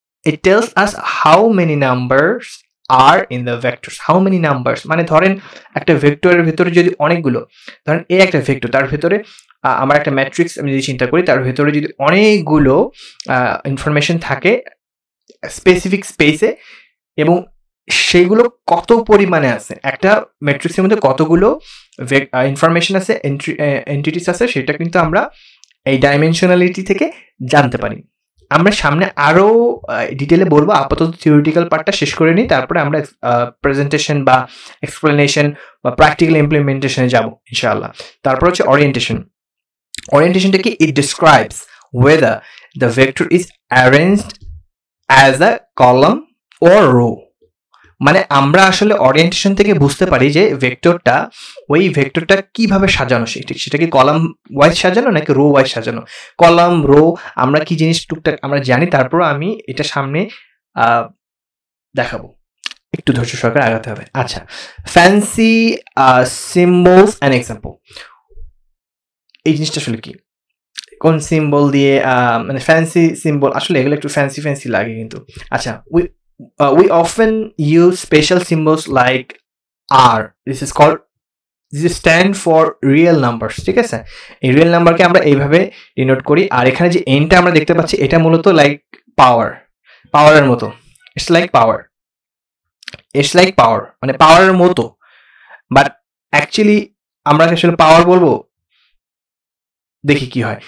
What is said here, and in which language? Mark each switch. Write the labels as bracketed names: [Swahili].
[English] It tells us how many numbers are in the vectors. How many numbers [Bangla] মানে ধরেন একটা ভেক্টরের ভিতরে যদি অনেকগুলো, ধরেন এই একটা ভেক্টর, তার ভিতরে আমার একটা ম্যাট্রিক্স আমি যদি চিন্তা করি, তার ভিতরে যদি অনেকগুলো ইনফরমেশন থাকে স্পেসিফিক স্পেসে, এবং সেইগুলো কত পরিমাণে আছে, একটা ম্যাট্রিক্সের মধ্যে কতগুলো ইনফরমেশন আছে, এন্টিটিস আছে, সেটা কিন্তু আমরা এই ডাইমেনশনালিটি থেকে জানতে পারি। আমরা সামনে আরো ডিটেলে বলবো, আপাতত থিওরিটিক্যাল পার্টটা শেষ করে নিই, তারপরে আমরা প্রেজেন্টেশন বা এক্সপ্লেনেশন বা প্র্যাকটিক্যাল ইমপ্লিমেন্টেশনে যাব ইনশাআল্লাহ। তারপর হচ্ছে ওরিয়েন্টেশন। ওরিয়েন্টেশনটা কি? [English] It describes whether the vector is arranged as a column or row. [Bangla] মানে আমরা আসলে ওরিয়েন্টেশন থেকে বুঝতে পারি যে ওই ভেক্টরটা কিভাবে সাজানো, সেটা কি কলাম ওয়াইজ সাজানো নাকি রো ওয়াইজ সাজানো। কলাম, রো আমরা কি জিনিস টুকটাক আমরা জানি, তারপর আমি এটা সামনে দেখাবো। একটু ধৈর্য সহকারে আগাতে হবে। আচ্ছা, [English] Fancy symbols and example. [Bangla] এই জিনিসটা আসলে কি? কোন সিম্বল দিয়ে মানে ফ্যান্সি সিম্বল, আসলে এগুলো একটু ফ্যান্সি লাগে কিন্তু। [English] আচ্ছা, we often use special symbols like R. This stand for real numbers. [Bangla] ঠিক আছে, এই রিয়েল নাম্বারকে আমরা এইভাবে ডিনোট করি। আর এখানে যে এনটা আমরা দেখতে পাচ্ছি, এটা মূলত লাইক পাওয়ারের মতো। [English] it's like power [Bangla] মানে পাওয়ারের মতো, বাট অ্যাকচুয়ালি আমরা আসলে পাওয়ার বলবো। দেখি কি হয়।